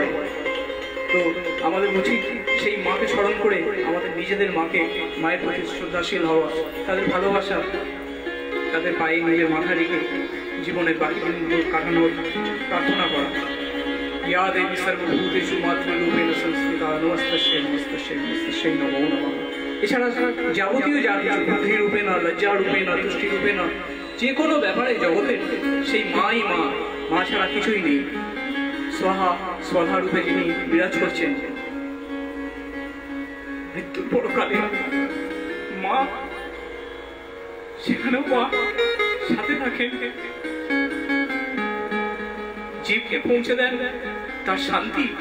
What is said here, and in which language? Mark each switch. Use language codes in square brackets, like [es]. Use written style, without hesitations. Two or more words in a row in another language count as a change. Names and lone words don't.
[bn] তো আমাদের উচিত সেই মাকে স্মরণ করে আমাদের নিজেদের মাকে, মায়ের প্রতি শ্রদ্ধাশীল হওয়া, তাদের ভালোবাসা, তাদের পায়ে নিজের মাথা রেখে জীবনের বাকি দিনগুলো কাটানোর প্রার্থনা করা। [sa] ইয়া দেবী সর্বভূতেষু মাতৃরূপেণ সংস্থিতা নমস্তস্যৈ নমস্তস্যৈ নমস্তস্যৈ নমো নমঃ। [bn] এছাড়া যাবতীয় যা কিছু বুদ্ধি রূপে না, লজ্জা রূপে না, তুষ্টি রূপে না, যে কোনো ব্যাপারে জগতের সেই মাই মা, মা ছাড়া কিছুই নেই। স্বধা রূপে যিনি বিরাজ করছেন, মৃত্যুর পরকালে মা সেখানেও মা সাথে থাকেন, জীবকে পৌঁছে দেন তার শান্তি।